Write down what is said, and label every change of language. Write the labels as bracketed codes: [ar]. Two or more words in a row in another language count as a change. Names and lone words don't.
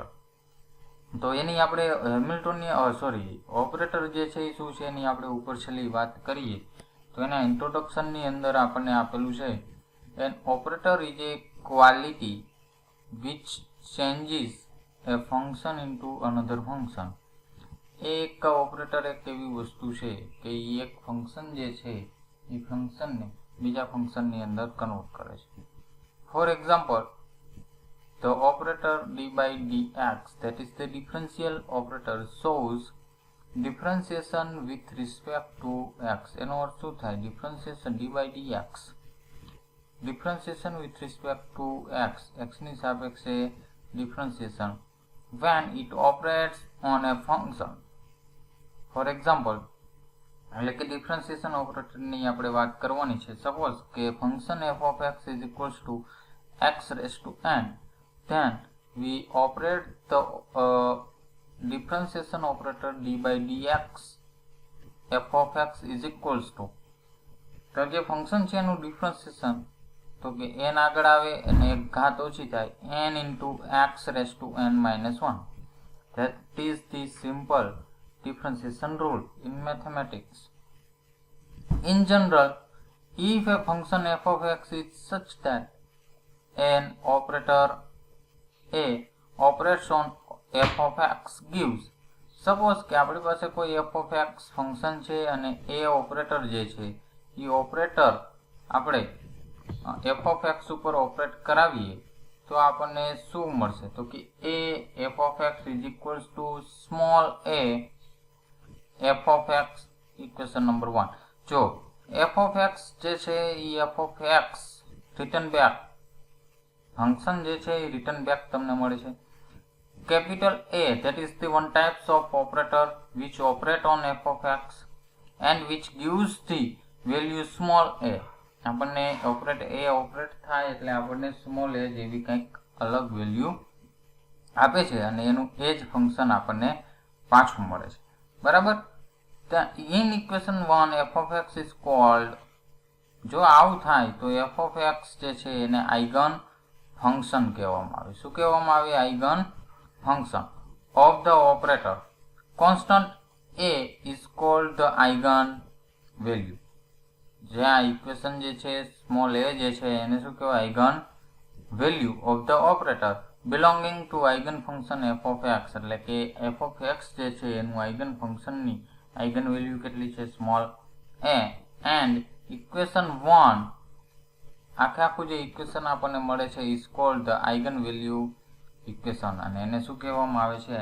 [gu] તો એની આપણે ઓપરેટર જે છે એ શું છે એની આપણે ઉપર છેલ્લી વાત કરીએ તો એના ઇન્ટ્રોડક્શનની અંદર આપણને આપેલું છે, [en] an operator is a quality which changes a function into another function. [gu] એક ઓપરેટર એક એવી વસ્તુ છે કે એ એક ફંક્શન જે છે એ ફંક્શનને બીજા ફંક્શનની અંદર કન્વર્ટ કરે છે. [en] for example, the operator d by dx, that is the differential operator, shows differentiation with respect to x. [gu] એનો અર્થ શું થાય? [en] ડિફરન્શિએશન d by dx, differentiation with respect to x, [gu] x ની સાપેક્ષે [en] differentiation, when it operates on a function. For example, [gu] એટલે કે ડિફરન્શિએશન ઓપરેટરની આપણે વાત કરવાની છે. [en] સપોઝ કે ફંક્શન f of x is equals to x raised to n, then we operate the differentiation operator d by dx f of x is equals to, [gu] તો જે ફંક્શન છે એનું ડિફરન્શિએશન તો કે n આગળ આવે અને એક ઘાત ઓછી થાય, [en] n into x raised to n minus 1. That is the simple differentiation rule in mathematics. In general, if a function f of x is such that an operator a operates on f of x gives, [gu] સપોઝ કે આપણી પાસે કોઈ [en] f of x [gu] ફંક્શન છે અને a ઓપરેટર જે છે એ ઓપરેટર આપણે [en] f of x [gu] ઉપર ઓપરેટ કરાવીએ તો આપણને શું મળશે? તો કે [en] a f of x is equals to small a f of x, equation number 1. [gu] જો [en] f of x [gu] જે છે એ [en] f of x return back function [gu] જે છે એ [en] return back [gu] તમને મળે છે. [en] capital A, that is the one types of operator which operate on f of x and which gives the value small a. [gu] આપણને ઓપરેટ થાય એટલે આપણને [en] small a [gu] જેવી કંઈક અલગ વેલ્યુ આપે છે અને એનું એ જ ફંક્શન આપણને પાછું મળે છે. [en] બરાબર? in equation 1 f of x is called, [gu] જો આવું થાય તો [en] f of x [gu] જે છે એને [en] eigen function [gu] કહેવામાં આવે. શું કહેવામાં આવે? [en] આઇગન function of the operator. Constant a is called the eigen value. [gu] જે આ ઇક્વેશન જે છે સ્મોલ a જે છે એને શું કહેવાય? [en] eigen value of the operator belonging to eigen function f of x. [gu] એટલે કે [en] f of x [gu] જે છે એનું આઇગન ફંક્શનની [en] eigen value [gu] કેટલી છે? [en] small a. and equation 1 [gu] આખું જે ઇક્વેશન આપણને મળે છે [en] is called the eigen value equation, [gu] અને એને શું કહેવામાં આવે છે?